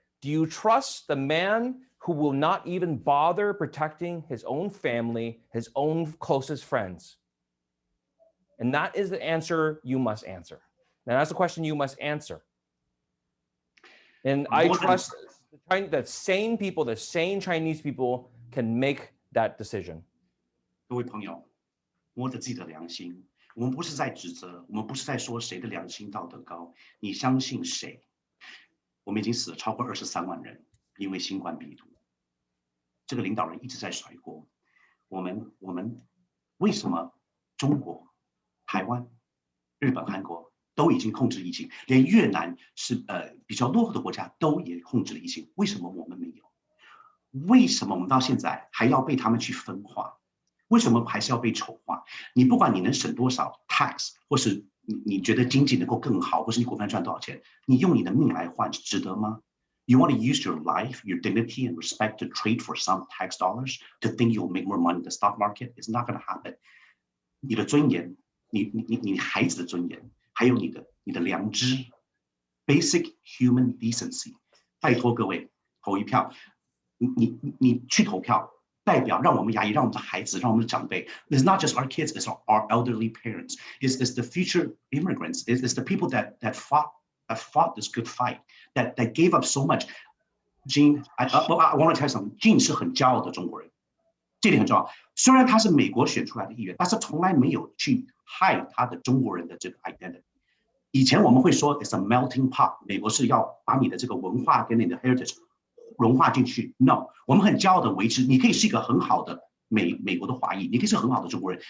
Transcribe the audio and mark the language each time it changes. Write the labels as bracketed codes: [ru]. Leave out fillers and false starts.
[en] Do you trust the man who will not even bother protecting his own family, his own closest friends? And that is the answer you must answer. Now, that's the question you must answer. And I trust the sane people, the sane Chinese people can make that decision. [zh] 各位朋友，摸着自己的良心，我们不是在指责，我们不是在说谁的良心道德高，你相信谁？我们已经死了超过23万人，因为新冠病毒。这个领导人一直在甩锅。我们为什么中国、台湾、日本、韩国都已经控制疫情，连越南是比较落后的国家都也控制了疫情，为什么我们没有？为什么我们到现在还要被他们去分化？为什么还是要被丑化？你不管你能省多少 tax， 或是你觉得经济能够更好，或是你股份赚多少钱，你用你的命来换，值得吗？ [en] You want to use your life, your dignity, and respect to trade for some tax dollars to think you'll make more money in the stock market? It's not going to happen. [zh] 你的尊严，你孩子的尊严，还有你的良知 ， [en] basic human decency。 [zh] 拜托各位，投一票，你去投票，代表让我们亚裔，让我们的孩子，让我们的长辈。 [en] It's not just our kids, it's our elderly parents. It's the future immigrants. It's the people that fought this good fight, that gave up so much. Gene, I want to tell you something. [zh] Gene 是很骄傲的中国人，这点很重要。虽然他是美国选出来的议员，但是从来没有去害他的中国人的这个 identity。以前我们会说 [en] it's a melting pot， [zh] 美国是要把你的这个文化跟你的 heritage 融化进去。 No， 我们很骄傲的维持，你可以是一个很好的美国的华裔，你可以是很好的中国人。